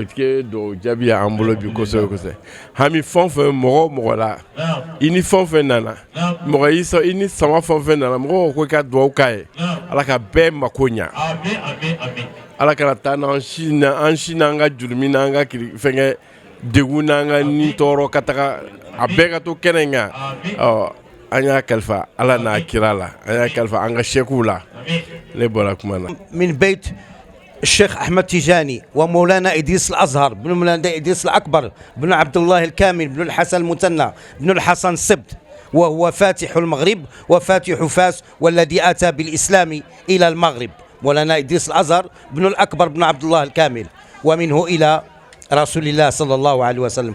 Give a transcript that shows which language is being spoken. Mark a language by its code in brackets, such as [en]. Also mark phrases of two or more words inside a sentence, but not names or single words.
[bm] tɛ do jaabi an bolo bi kosɛbɛ hami fɛn fɛn mɔgɔ la i ni fɛn fɛn nana mɔgɔ y'i sɔn i ni sama fɛn fɛn nana mɔgɔ ko i ka dugawu k'a ye ala ka bɛɛ mako ɲa ala kana taa n'an si n'an ka jurumi n'an ka fɛnkɛ degun n'an ka ni tɔɔrɔ ka taga a bɛɛ ka to kɛnɛ in kan an y'a kalifa ala n'a kira la an y'a kalifa an ka sɛkiw la ne bɔra kuma na. [ar] من بيت الشيخ أحمد تيجاني ومولانا إدريس الأزهر بن مولانا إدريس الأكبر بن عبد الله الكامل بن الحسن المثنى بن الحسن السبت وهو فاتح المغرب وفاتح فاس والذي أتى بالإسلام إلى المغرب مولانا إدريس الأزهر بن الأكبر بن عبد الله الكامل ومنه إلى رسول الله صلى الله عليه وسلم.